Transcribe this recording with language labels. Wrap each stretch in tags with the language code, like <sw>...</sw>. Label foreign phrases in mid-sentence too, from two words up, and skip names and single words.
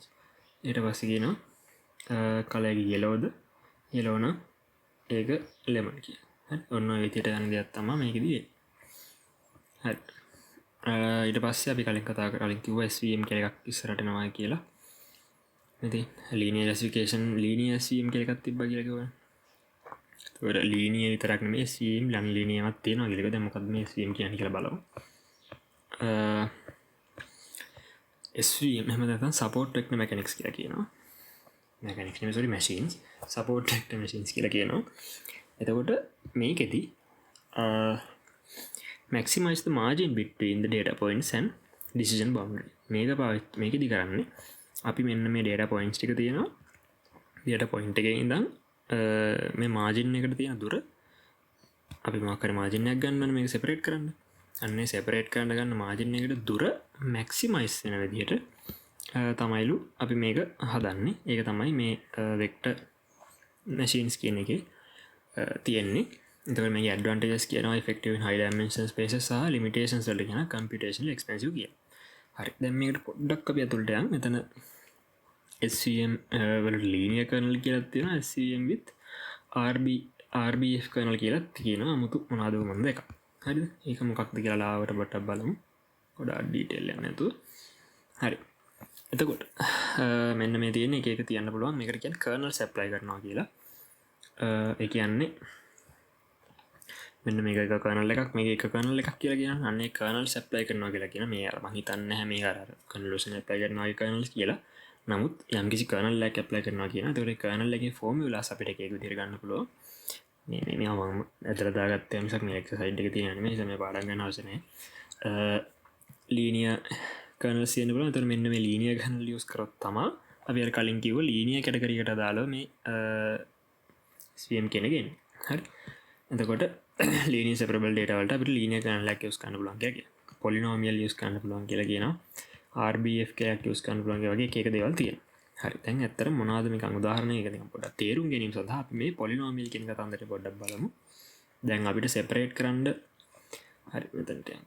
<si>ඊට පස්සේ කියනවා කලර් එක yellowද yellow නම් ඒක lemon කියලා. හරි. ඔන්න ඔය විදිහට යන දෙයක් තමයි මේකෙදි වෙන්නේ. හරි. ඊට පස්සේ අපි කලින් කිව්වා SVM කියලා එකක් ඉස්සරහට එනවා කියලා. ඉතින්</si> <en>linear classification linear SVM</en> <si>කියලා එකක් තිබ්බා කියලා කිව්වනේ. ඒකට linear විතරක් නෙමෙයි</si> <en>SVM non linear</en> <si>එකක් තියෙනවා කියලා. දැන් මොකක්ද මේ SVM කියන්නේ කියලා බලමු. SVM එහෙම නැත්නම්</si> <en>support vector mechanics</en> <si>කියලා කියනවා. mechanics නෙමෙයි</si> <en>sorry machines. support vector machines</en> <si>කියලා කියනවා. එතකොට මේකෙදි</si> <en>maximize the margin between the data points and decision boundary.</en> <si>මේකෙදි කරන්නේ අපි මෙන්න මේ</si> <en>data points</en> <si>ටික තියෙනවා.</si> <en>data point</en> <si>එකේ ඉඳන් මේ margin එකට තියෙන දුර අපි මොකක් හරි margin එකක් ගන්න මේක separate කරන්න. අන්නේ separate කරන්න ගන්න margin එකට දුර maximize වෙන විදිහට තමයිලු අපි මේක හදන්නේ. ඒක තමයි මේ</si> <en>vector machines</en> <si>කියන එකේ තියෙන්නේ. එතකොට මේකේ advantages කියනවා</si> <en>effective in high dimension spaces</en> <si>සහ limitations වලට කියන</si> <en>computationally expensive</en> <si>කියන. හරි. දැන් මේකට පොඩ්ඩක් අපි අතුලට යමු. මෙතන SVM වලට</si> <en>linear kernel</en> <si>කියලා තියෙනවා.</si> <en>SVM with RBF kernel</en> <si>කියලා තියෙනවා. 아무තු මොනවාද මොනද එකක්. හරිද? ඒක මොකක්ද කියලා ලාවට බටක් බලමු. ගොඩාක් detail එකක් නැතුව. හරි. එතකොට මෙන්න මේ තියෙන එක එක තියන්න පුළුවන්. මේකට කියන්නේ</si> <en>kernels apply</en> <si>කරනවා කියලා. ඒ කියන්නේ මෙන්න මේක එක kernel එකක් මේක එක kernel එකක් කියලා කියනවා. අන්න ඒ</si> <en>kernels apply</en> <si>කරනවා කියලා කියන මේ අර මම හිතන්නේ නැහැ මේක අර</si> <en>convolution apply</en> <si>කරනවා ඒ kernels කියලා. නමුත් යම්කිසි kernel එකක් apply කරනවා කියන. ඒතකොට ඒ kernel එකේ formulas අපිට එක එක විදිහට ගන්න පුළුවන්. මේ මම ඇදලා දාගත්තා මිසක් මේ exercise එකේ තියෙන නෙමෙයි. ඒක මේ පාඩම් ගන්න අවශ්‍ය නැහැ.</si> <en>linear kernels</en> <si>තියෙන පුළුවන්. ඒතකොට මෙන්න මේ</si> <en>linear kernel use</en> <si>කරොත් තමයි අපි අර කලින් කිව්ව</si> <en>linear category</en> <si>එකට දාලා මේ SVM කියන එක එන්නේ. හරි. එතකොට</si> <en>linear separable data</en> <si>වලට අපිට</si> <en>linear kernel</en> <si>එකක් use කරන්න පුළුවන් කියලා කියනවා.</si> <en>polynomial use</en> <si>කරන්න පුළුවන් කියලා කියනවා. RBF එකක් use කරන්න පුළුවන් වගේ එක එක දේවල් තියෙනවා. හරි. දැන් ඇත්තට මොනවද මේකන් උදාහරණයක නිකන් පොඩ්ඩක් තේරුම් ගැනීම සඳහා අපි මේ polynomial කියන කතන්දරේ පොඩ්ඩක් බලමු. දැන් අපිට separate කරන්න හරි මෙතනට යන්කෝ.</si>